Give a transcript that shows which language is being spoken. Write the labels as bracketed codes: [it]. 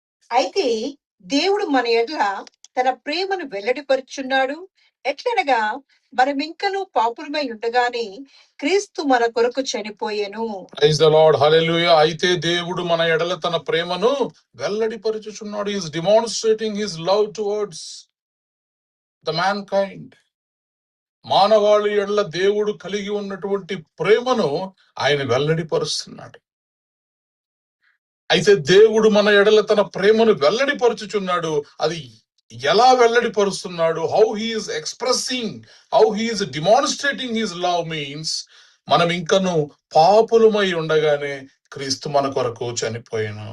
[te] అయితే దేవుడు మన ఎడల తన ప్రేమను వెల్లడిపరుచున్నాడు. ఎట్లనగా మనమింకను పాపులమై ఉండగానే క్రీస్తు మన కొరకు చనిపోయెను. [en] Praise the lord, hallelujah. [te] అయితే దేవుడు మన ఎడల తన ప్రేమను వెల్లడిపరుచుచున్నాడు. [en] He is demonstrating his love towards the mankind. [te] మానవాళి ఎడల దేవుడు కలిగి ఉన్నటువంటి ప్రేమను ఆయన వెల్లడిపరుస్తున్నాడు. అయితే దేవుడు మన ఎడల తన ప్రేమను వెల్లడిపరుచుచున్నాడు. అది ఎలా వెల్లడిపరుస్తున్నాడు, [en] how he is expressing, how he is demonstrating his love means, [te] మనం ఇంకను పాపులమై ఉండగానే క్రీస్తు మన కొరకు చనిపోయాను.